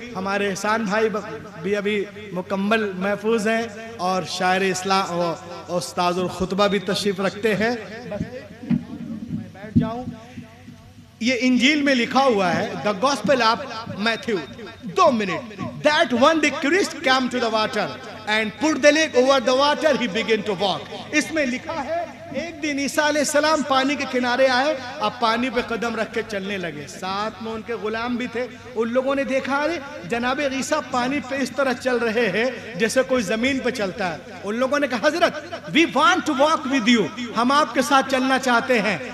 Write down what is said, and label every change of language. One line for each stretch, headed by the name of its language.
Hindi: हमारे एहसान भाई भी अभी मुकम्मल महफूज हैं और शायर इस्लाम और उस्ताजुल खुतबा भी तशरीफ रखते हैं। बस मैं बैठ जाऊं। ये इंजील में लिखा हुआ है, the gospel of Matthew. 2 minute.
English: That one day Christ came to the water and put the leg over the water, he began to walk.
Hindi: इसमें लिखा है एक दिन ईसा अलैहिस्सलाम पानी के किनारे आए, अब पानी पे कदम रख के चलने लगे। साथ में उनके गुलाम भी थे। उन लोगों ने देखा अरे जनाब ईसा पानी पे इस तरह चल रहे हैं जैसे कोई जमीन पे चलता है। उन लोगों ने कहा हजरत
English: we want to walk with you,
Hindi: हम आपके साथ चलना चाहते हैं।